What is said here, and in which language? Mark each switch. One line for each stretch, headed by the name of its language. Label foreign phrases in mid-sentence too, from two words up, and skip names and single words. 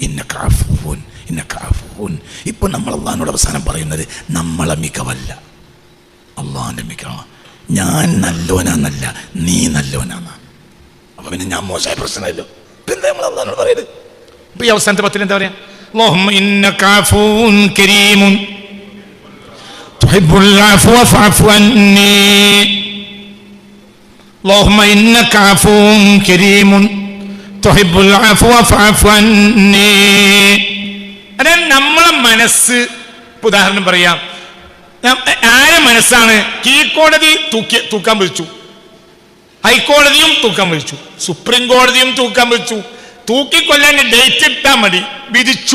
Malayalam: ഇപ്പൊ നമ്മൾ അള്ളാഹിനോട് അവസാനം പറയുന്നത് നമ്മളെ മികവല്ല, അള്ളാഹിന്റെ മികവാണ്. ഞാൻ നല്ലോനാന്നല്ല, നീ നല്ലോനാന്നാ. അപ്പൊ പിന്നെ ഞാൻ മോശമായ പ്രശ്നമല്ലോ. പിന്നെ നമ്മൾ അള്ളാഹിനോട് പറയുന്നത്. ഇപ്പൊ ഈ അവസാനത്തെ 10 എന്താ പറയാ?
Arabic: اللهم إنك عفو كريم تحب العفو فاعف عني اللهم إنك عفو كريم تحب العفو فاعف عني.
Malayalam: അതായത് നമ്മളെ മനസ്സ്, ഉദാഹരണം പറയാം, ആരെ മനസ്സാണ്? കീഴ്ക്കോടതി തൂക്കാൻ വിളിച്ചു, ഹൈക്കോടതിയും തൂക്കാൻ വിളിച്ചു, സുപ്രീം കോടതിയും തൂക്കാൻ വിളിച്ചു. തൂക്കിക്കൊല്ലാൻ ഡേറ്റ് ഇട്ടാൽ മതി, വിധിച്ചു.